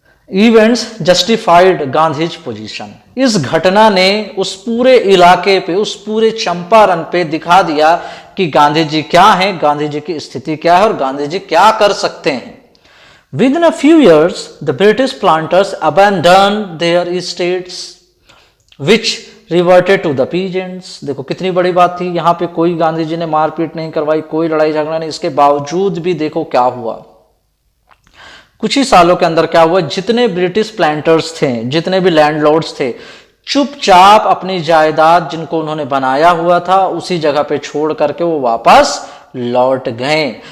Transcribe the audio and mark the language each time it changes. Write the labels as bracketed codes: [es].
[en] Events justified Gandhi's position. [hi] इस घटना ने उस पूरे इलाके पे, उस पूरे चंपारण पे दिखा दिया कि गांधी जी क्या हैं, गांधी जी की स्थिति क्या है और गांधी जी क्या कर सकते हैं। [en] Within a few years, the British planters abandoned their estates, which reverted to the peasants. [hi] देखो कितनी बड़ी बात थी, यहाँ पे कोई गांधी जी ने मारपीट नहीं करवाई, कोई लड़ाई झगड़ा नहीं, इसके बावजूद भी देखो क्या हुआ। कुछ ही सालों के अंदर क्या हुआ, जितने ब्रिटिश प्लांटर्स थे, जितने भी लैंडलॉर्ड्स थे, चुपचाप अपनी जायदाद जिनको उन्होंने बनाया हुआ था उसी जगह पे छोड़ करके वो वापस लौट गए।